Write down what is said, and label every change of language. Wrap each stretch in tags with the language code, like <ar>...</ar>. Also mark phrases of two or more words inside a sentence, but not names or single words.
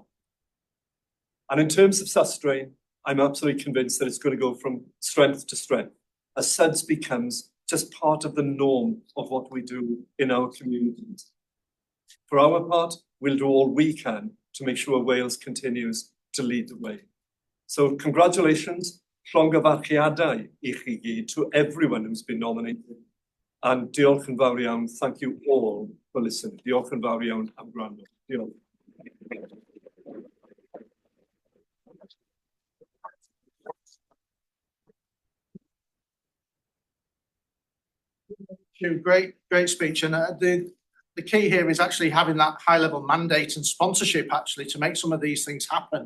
<en>And in terms of susdrain, I'm absolutely convinced that it's going to go from strength to strength as SuDS becomes just part of the norm of what we do in our communities. For our part, we'll do all we can to make sure Wales continues to lead the way. So congratulations,</en> <cy>llongyfarchiadau I chi gyd,</cy> <en>to everyone who's been nominated. And</en> <cy>diolch yn fawr iawn,</cy> <en>thank you all for listening.</en> <cy>Diolch yn fawr iawn am gwrando. Diolch.</cy> <en>Great speech. And the key here is actually having that high-level mandate and sponsorship actually to make some of these things happen.</en>